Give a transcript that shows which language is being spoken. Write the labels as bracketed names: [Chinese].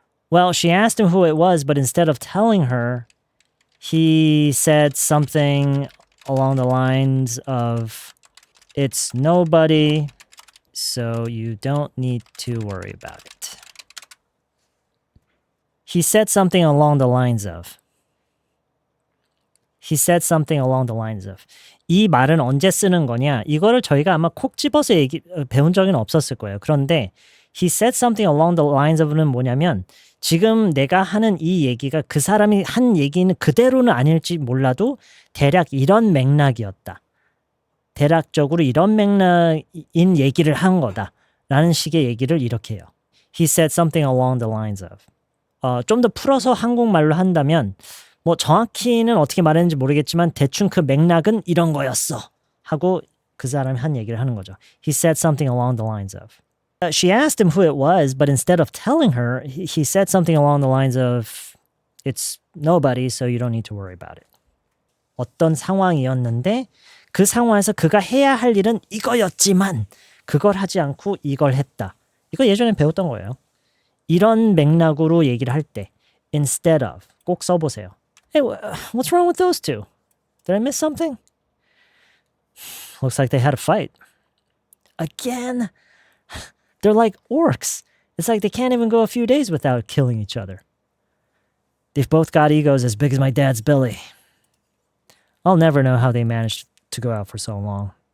[English] Well, she asked him who it was, but instead of telling her, he said something along the lines of, it's nobody, so you don't need to worry about it. He said something along the lines of. He said something along the lines of. [Korean] 이 말은 언제 쓰는 거냐? 이거를 저희가 아마 콕 집어서 배운 적은 없었을 거예요. 그런데 [English] he said something along the lines of는 [Korean] 뭐냐면 지금 내가 하는 이 얘기가 그 사람이 한 얘기는 그대로는 아닐지 몰라도 대략 이런 맥락이었다. 대략적으로 이런 맥락인 얘기를 한 거다. 라는 식의 얘기를 이렇게 해요. [English] He said something along the lines of. [Korean] 좀 더 풀어서 한국말로 한다면 뭐 정확히는 어떻게 말했는지 모르겠지만 대충 그 맥락은 이런 거였어. 하고 그 사람이 한 얘기를 하는 거죠. [English] He said something along the lines of. She asked him who it was, but instead of telling her, he said something along the lines of, it's nobody, so you don't need to worry about it. [Korean] 어떤 상황이었는데 그 상황에서 그가 해야 할 일은 이거였지만 그걸 하지 않고 이걸 했다. 이거 예전에 배웠던 거예요. 이런 맥락으로 얘기를 할 때 instead of 꼭 써보세요. [English] Hey, what's wrong with those two? Did I miss something? Looks like they had a fight. Again? They're like orcs. It's like they can't even go a few days without killing each other. They've both got egos as big as my dad's belly. I'll never know how they managed to go out for so long.